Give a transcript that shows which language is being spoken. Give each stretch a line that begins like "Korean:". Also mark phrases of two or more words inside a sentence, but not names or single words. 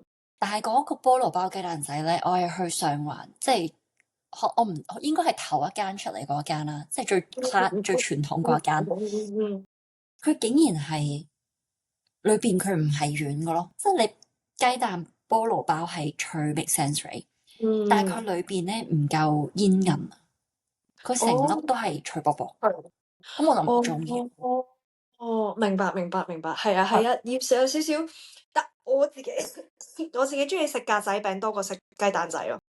Cantonese: 但係嗰個菠蘿包雞蛋仔咧，我係去上環，即係我唔應該係頭一間出嚟嗰間啦，即係最 最傳統嗰間。嗯佢竟然係裏邊佢唔係軟嘅咯，即係你雞蛋菠蘿包係脆
English: make sense right？
Cantonese: 但係佢嗯，裏邊咧唔夠煙韌啊，佢成哦，粒都係脆薄薄，係，咁我就唔哦中意。哦哦，明白明白明白，係啊係係啊，要食有少少，但我自己我自己中意食格仔餅多過食雞蛋仔咯。